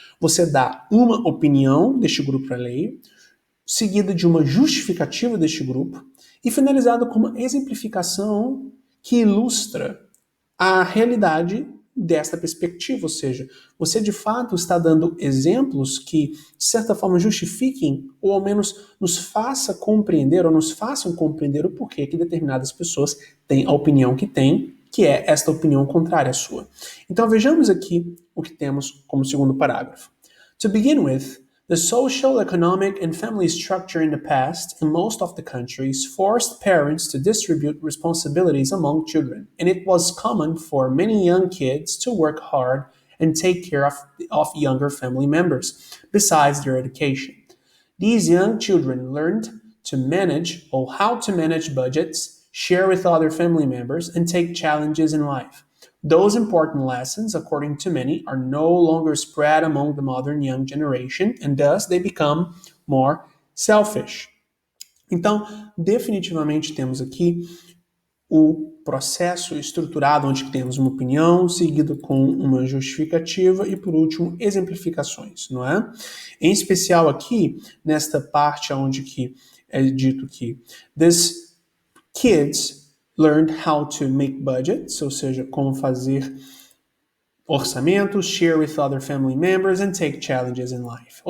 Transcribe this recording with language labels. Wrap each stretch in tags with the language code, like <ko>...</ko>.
<pt>Você dá uma opinião deste grupo alheio, seguida de uma justificativa deste grupo e finalizado com uma exemplificação que ilustra a realidade desta perspectiva, ou seja, você de fato está dando exemplos que, de certa forma, justifiquem ou ao menos nos faça compreender ou nos façam compreender o porquê que determinadas pessoas têm a opinião que têm, que é esta opinião contrária à sua. Então vejamos aqui o que temos como segundo parágrafo.</pt> <en>To begin with, the social, economic, and family structure in the past, in most of the countries, forced parents to distribute responsibilities among children, and it was common for many young kids to work hard and take care of younger family members, besides their education. These young children learned to manage or how to manage budgets, share with other family members, and take challenges in life. Those important lessons, according to many, are no longer spread among the modern young generation, and thus they become more selfish.</en> <pt>Então, definitivamente temos aqui o processo estruturado, onde temos uma opinião, seguido com uma justificativa e, por último, exemplificações, não é? Em especial aqui, nesta parte onde que é dito que</pt> <en>these kids learned how to make budgets,</en> <pt>ou seja, como fazer orçamentos,</pt> <en>share with other family members and take challenges in life.</en>